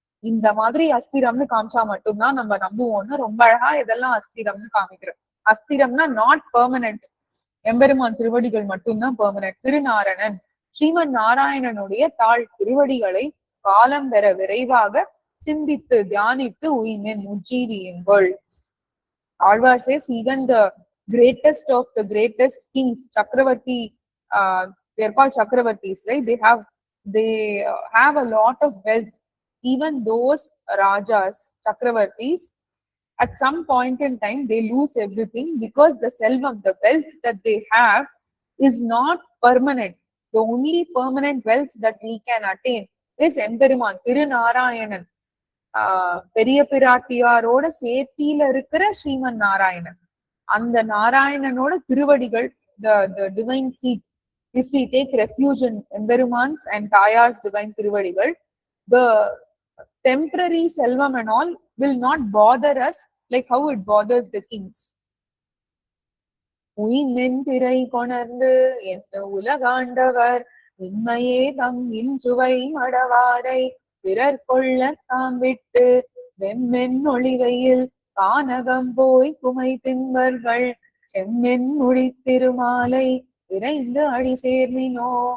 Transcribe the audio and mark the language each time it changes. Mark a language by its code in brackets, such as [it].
[ta] இந்த மாதிரி அஸ்திரம்னு காமிச்சா மட்டும்தான் நம்ம நம்புவோம்னு ரொம்ப அழகா எதெல்லாம் அஸ்திரம்னு காமிக்கிறோம். அஸ்திரம்னா நாட் பெர்மனன்ட், எம்பெருமான் திருவடிகள் மட்டும்தான் பெர்மனன்ட். திருநாரணன் ஸ்ரீமன் நாராயணனுடைய திருவடிகளை காலம் பெற விரைவாக சிந்தித்து தியானித்து உய்மின் உஜ்ஜீவியுங்கள். [en] Alvar says even the greatest of the greatest kings, Chakravarti, they are called Chakravartis, right? They have a lot of wealth. Even those Rajas, Chakravartis, at some point in time they lose everything because the selvam, the wealth that they have is not permanent. The only permanent wealth that we can attain is Emperuman Thirunarayanan. [ta] பெரிய பிராட்டியாரோட சேர்த்தியில இருக்கிற ஸ்ரீமன் நாராயணன். அந்த நாராயணனோட திருவடிகள், [en] the divine seat. If we take refuge in Emperuman's and Thayar's divine திருவடிகள், the temporary selvam and all will not bother us like how it bothers the kings. [ta] உயிர்மென் திரை கொணர்ந்து என்ன உலகாண்டவர் உண்மையே தம் இன்சுவை மடவாரை பிறர் கொள்ள தாம் விட்டு வெம்மென் ஒளிவையில் கானகம் போய் குமை தின்பர்கள் செம்மென் மொழி திருமாலை விரைந்து அடி சேர்மினோ.